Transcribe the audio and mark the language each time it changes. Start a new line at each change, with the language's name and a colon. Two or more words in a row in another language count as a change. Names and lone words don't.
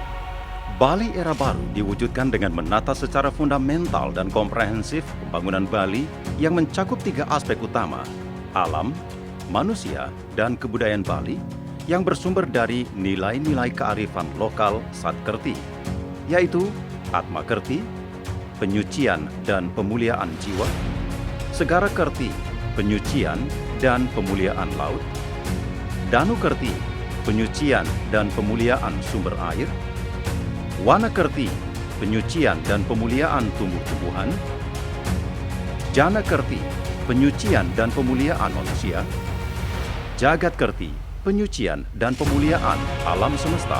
Indonesian: Bali era baru diwujudkan dengan menata secara fundamental dan komprehensif pembangunan Bali yang mencakup 3 aspek utama, alam, manusia, dan kebudayaan Bali yang bersumber dari nilai-nilai kearifan lokal Satkerti, yaitu Atma Kerti, penyucian dan pemuliaan jiwa, Segara Kerti, penyucian dan pemuliaan laut, Danu Kerti, penyucian dan pemuliaan sumber air, Wana Kerti, penyucian dan pemuliaan tumbuh-tumbuhan, Jana Kerti, penyucian dan pemuliaan manusia, Jagat Kerti, penyucian dan pemuliaan alam semesta.